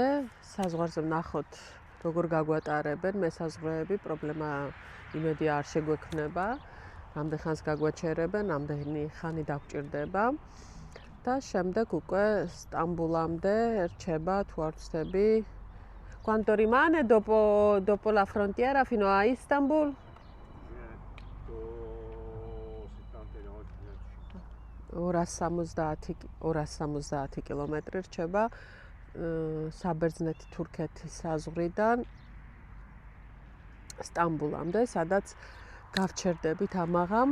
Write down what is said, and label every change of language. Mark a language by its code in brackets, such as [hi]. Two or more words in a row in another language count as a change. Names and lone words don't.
[ka] საზღვარზე ვნახოთ როგორ გაგვატარებენ მესაზღვრეები, პრობლემა იმედი არ შეგვექმნება. რამდენ ხანს გაგვაჩერებენ, რამდენი ხანი დაგვჭირდება. და შემდეგ უკვე სტამბულამდე რჩება, თუ არ ვცდები. [it] Quanto rimane dopo la frontiera fino a Istanbul? [ka] 270 კილომეტრი რჩება საბერძნეთ-თურქეთის საზღვრიდან სტამბულამდე, სადაც გავჩერდებით ამაღამ.